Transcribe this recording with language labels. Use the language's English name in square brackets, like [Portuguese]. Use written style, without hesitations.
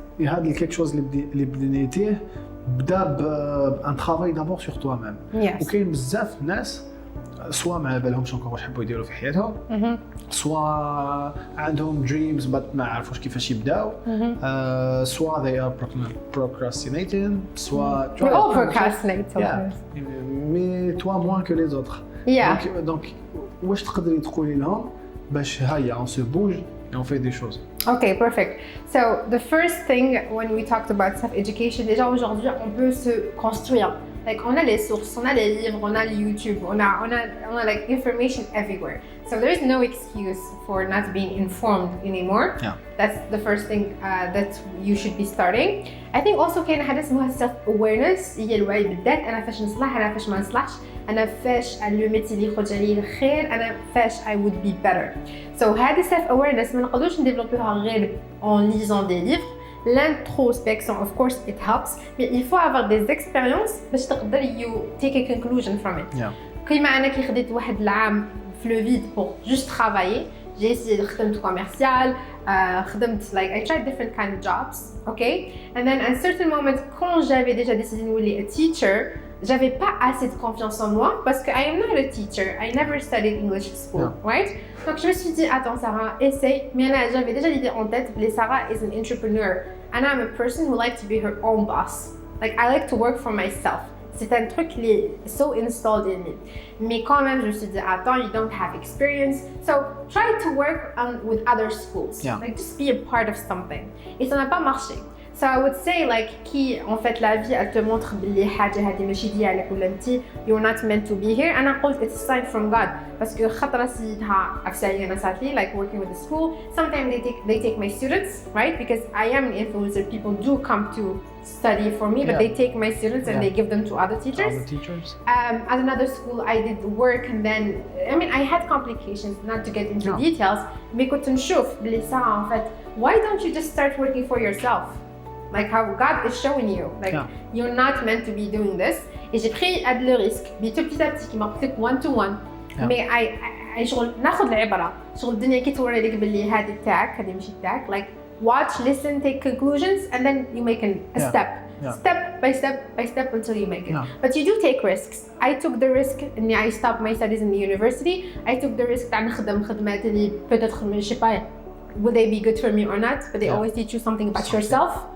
[French] Et هذا quelque chose اللي بنيتيه بدا بان travail d'abord sur toi-même. [English] Yes. [Arabic] وكاين بزاف ناس سواء ما بالهمش encore واش يحبوا يديروا في حياتهم، سواء عندهم dreams but ما عرفوش كيفاش يبداو، سواء [English] they are procrastinating، [Arabic] سواء [English] we all procrastinate sometimes. [French] Mais toi moins que les autres. [English] Yeah. [French] Donc [Arabic] واش تقدري تقولي لهم باش هيا [French] on se bouge et on fait des choses. [English] Okay, perfect. So the first thing when we talked about self-education, [French] déjà aujourd'hui, on peut se construire. [English] Like [French] on a les sources, on a les livres, on a le YouTube, [English] on a like information everywhere. So there is no excuse for not being informed anymore. Yeah. That's the first thing that you should be starting. I think also [Arabic] كاين حاجة اسمها [English] self-awareness. [Arabic] هي الوعي بالذات. أنا فاش نصلح، أنا فاش ما نصلحش، أنا فاش لو ميتي اللي يخرج عليه الخير، أنا فاش [English] I would be better. [Arabic] So هذه self-awareness ما نقدروش نديفلوبيوها غير [French] en lisant des livres. [English] L'introspection, of course, it helps, [French] mais il faut avoir des expériences [Arabic] باش تقدر [English] you take a conclusion from it. Yeah. [Arabic] كيما أنا كي خديت واحد العام في لو فيد [French] pour juste travailler, j'ai essayé [Arabic] خدمت commercial, خدمت [English] like I tried different kind of jobs, okay? And then at a certain moment, [French] quand j'avais déjà décidé de devenir a teacher, j'avais pas assez de confiance en moi parce que [English] I am not a teacher. I never studied English at school, right? [French] Donc je me suis dit, attends Sarah, essaye. Mais j'avais déjà l'idée en tête, que [English] Sarah is an entrepreneur and I'm a person who likes to be her own boss. Like I like to work for myself. [French] C'est un truc qui est [English] so installed in me. [French] Mais quand même, je me suis dit, attends, [English] you don't have experience. So try to work with other schools. Yeah. Like just be a part of something. [French] Et ça n'a pas marché. [English] So I would say like [French] qui en fait la vie elle te montre [Arabic] بلي حاجة هذه ماشي ديالك ولا انتي [English] you're not meant to be here. أنا قلت it's a sign from God parce que [Arabic] خطرة سيدها عكسية أنا صارت لي [English] like working with the school. Sometimes they take my students, right? Because I am an influencer. People do come to study for me, but they take my students and they give them to other teachers. Other teachers. At another school I did work and then I mean I had complications, not to get into details. Mais [Arabic] كنت نشوف بلي [English] Sarah en fait why don't you just start working for yourself? Like how God is showing you, like you're not meant to be doing this. [French] Et j'ai pris le risque, petit à petit, qui m'a pris one to one. [Arabic] Mais I شغل ناخذ العبرة، شغل الدنيا كي توري لك باللي هذه تاعك، هذه ماشي تاعك. [English] Like watch, listen, take conclusions, and then you make a step. Step by step until you make it. But you do take risks. I took the risk and I stopped my studies in the university. I took the risk [Arabic] تاع نخدم خدمات اللي [French] peut-être je sais pas [English] will they be good for me or not, but they always teach you something about yourself.